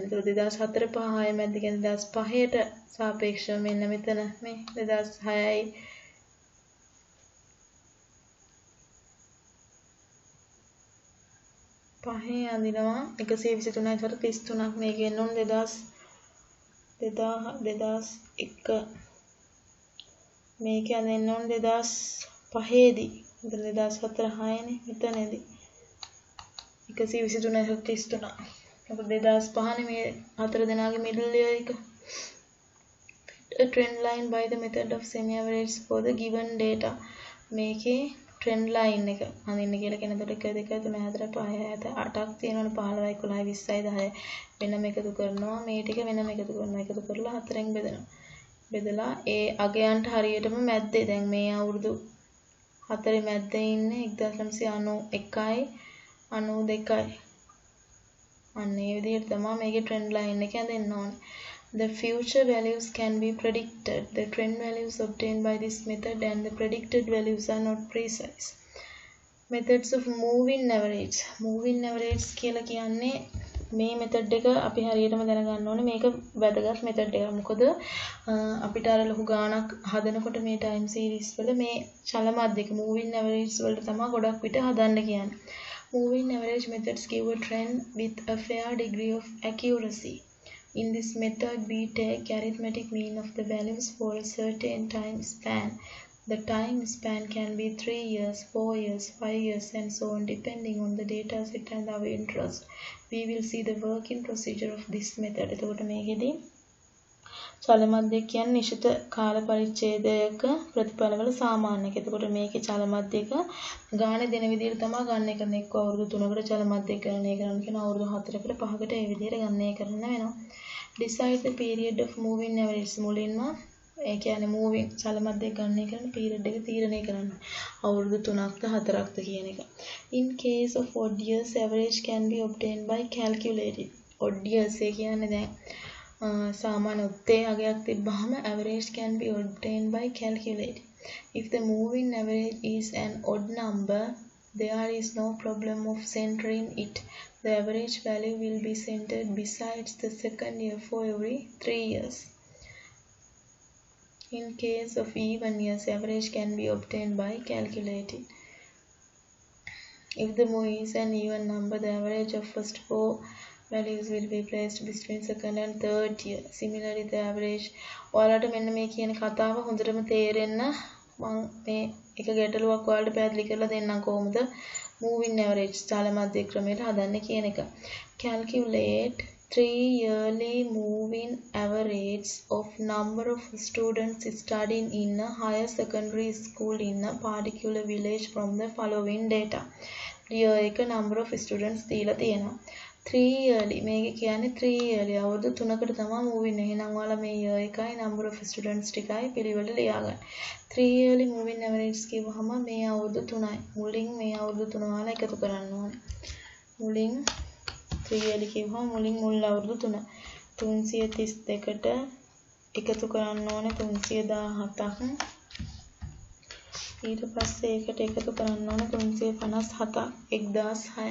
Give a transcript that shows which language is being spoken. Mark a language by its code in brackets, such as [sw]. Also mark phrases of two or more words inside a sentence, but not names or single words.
[si] 2004 5 6 මැද්ද කියන්නේ 2005ට සාපේක්ෂව මෙන්න මෙතන මේ 2006යි පහේ අඳිනවා 123යි 33ක් මේක එන්න ඕන 2001 මේක අඳින්න ඕන 2005 දී. මෙතන 2004 6නේ මෙතනදී 123යි 33. මොකද 2005 නේ මේ හතර දෙනාගේ [en] middle year [si] එක. [en] A trend line by the method of semi average for the given data. [si] මේකේ [en] trend line [si] එක අඳින්න කියලා කියන දොට 1 2 3 4 5 6 8ක් තියෙනවනේ 15 11 20යි 10යි වෙනම එකතු කරනවා. මේ ටික වෙනම එකතු කරනවා. එකතු කරලා හතරෙන් බෙදනවා. බෙදලා ඒ අගයන්ට හරියටම මැද්දේ දැන් මේ අවුරුදු හතරේ මැද්දේ ඉන්නේ 1991යි 92යි. අන්න ඒ විදිහට තමයි මේකේ [en] trend line [si] එක හදන්න ඕනේ. [en] The future values can be predicted. The trend values obtained by this method and the predicted values are not precise. Methods of moving average. Moving average [si] කියලා කියන්නේ මේ method එක අපි හරියටම දැනගන්න ඕනේ. මේක වැදගත් method එකක්. මොකද අපිට අර ලොකු ගාණක් හදනකොට මේ [en] time series [si] වල මේ චල මාධ්‍යක [en] moving average [si] වලට තමයි ගොඩක් විට හදන්න කියන්නේ. [en] Moving average methods give a trend with a fair degree of accuracy. In this method, we take arithmetic mean of the values for a certain time span. The time span can be 3 years, 4 years, 5 years, and so on, depending on the data set and our interest. We will see the working procedure of this method. [si] එතකොට මේකෙදී චල මධ්‍ය කියන්නේ නිශ්චිත කාල පරිච්ඡේදයක ප්‍රතිඵලවල සාමාන්‍යක. එතකොට මේකේ චල මධ්‍යක ගානේ දෙන විදිහට තමයි ගන්න එක. එක්ක අවුරුදු 3කට චල මධ්‍ය ගණනය කරන්න කියන අවුරුදු 4කට 5කට ඒ විදිහට ගණනය කරන්න වෙනවා. [en] Decide the period of moving average. [si] මුලින්ම ඒ කියන්නේ moving චල මධ්‍ය ගණනය කරන period එක තීරණය කරන්න. අවුරුදු 3ක්ද 4ක්ද කියන එක. [en] In case of odd years, average can be obtained by calculating. odd years [si] ඒ කියන්නේ දැන් සාමාන්‍ය උත්තේ අගයක් තිබ්බහම [en] average can be obtained by calculating. If the moving average is an odd number, there is no problem of centering it. The average value will be centered besides the second year for every 3 years. In case of even years, average can be obtained by calculating. If the move is an even number, the average of first 4 values will be placed between second and third year. Similarly, the average [si] ඔයාලට මෙන්න මේ කියන කතාව හොඳටම තේරෙන්න මම මේ එක ගැටලුවක් ඔයාලට පැහැදිලි කරලා දෙන්නම් කොහොමද [en] moving average [si] චල මධ්‍ය ක්‍රමයට හදන්නේ කියන එක. [en] Calculate 3-yearly moving average of number of students studying in a higher secondary school in a particular village from the following data. [si] year එක [en] number of students [si] දීලා තියෙනවා. 3 yearly මේක කියන්නේ 3 yearly අවුරුදු 3කට තමයි moving. එහෙනම් ඔයාලා මේ year එකයි [en] number of students [si] ටිකයි පිළිවෙල ලියා ගන්න. [en] 3 yearly moving average [si] කිව්වහම මේ අවුරුදු 3යි. මුලින් මේ අවුරුදු 3 ඔයාලා එකතු කරන්න ඕනේ. මුලින් 3 yearly කිව්වහම මුලින් මුල් අවුරුදු 3. 332ට එකතු කරන්න ඕනේ 317ක්. ඊට පස්සේ ඒකට එකතු කරන්න ඕනේ 357ක් 1006.